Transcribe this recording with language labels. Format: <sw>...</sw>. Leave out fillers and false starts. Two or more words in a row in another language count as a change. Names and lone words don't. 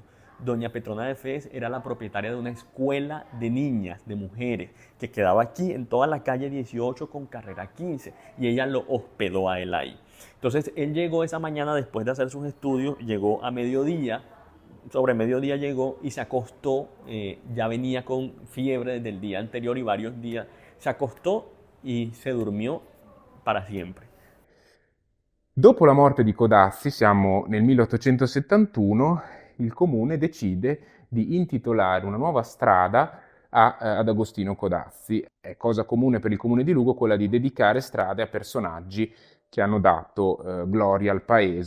<es>Doña Petrona de Fez era la propietaria de una escuela de niñas, de mujeres, que quedaba aquí en toda la calle 18 con carrera 15, y ella lo hospedó a él ahí. Entonces él llegó esa mañana después de hacer sus estudios, llegó a mediodía, sobre mediodía llegó y se acostó, ya venía con fiebre desde el día anterior y varios días, se acostó y se durmió para siempre.</es> <it>Dopo la morte di Codazzi, siamo nel 1871, il comune decide di intitolare una nuova strada ad Agostino Codazzi. È cosa comune per il comune di Lugo quella di dedicare strade a personaggi che hanno dato gloria al paese.</it>